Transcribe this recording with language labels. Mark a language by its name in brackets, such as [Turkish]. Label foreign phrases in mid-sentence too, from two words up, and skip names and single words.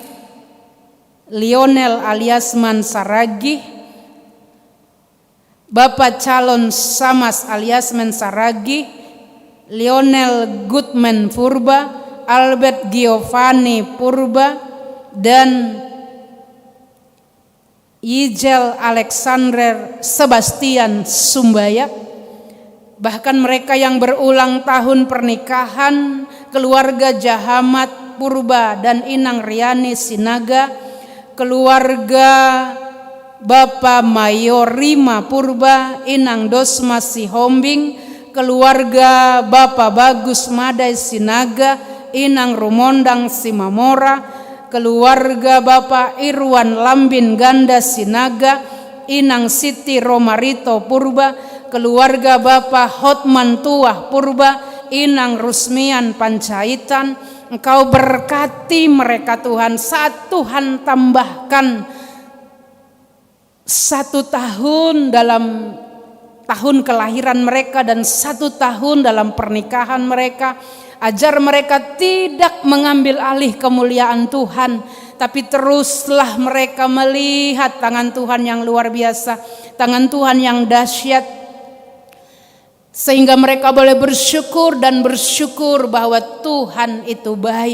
[Indonesian] Lionel Aliasman Saragi, Bapak Calon Samas Aliasman Saragi, Lionel Goodman Purba, Albert Giovanni Purba, dan Yijel Alexander Sebastian Sumbayak. Bahkan mereka yang berulang tahun pernikahan, keluarga Jahamat Purba dan Inang Riani Sinaga, keluarga Bapak Mayorima Purba, Inang Dosma Sihombing, keluarga Bapak Bagus Madai Sinaga, Inang Rumondang Simamora, keluarga Bapak Irwan Lambin Ganda Sinaga, Inang Siti Romarito Purba, keluarga Bapak Hotman Tuah Purba, Inang Rusmian Pancaitan. Engkau berkati mereka Tuhan. Saat Tuhan tambahkan 1 tahun dalam tahun kelahiran mereka dan 1 tahun dalam pernikahan mereka, ajar mereka tidak mengambil alih kemuliaan Tuhan, tapi teruslah mereka melihat tangan Tuhan yang luar biasa, tangan Tuhan yang dahsyat, sehingga mereka boleh bersyukur dan bersyukur bahwa Tuhan itu baik.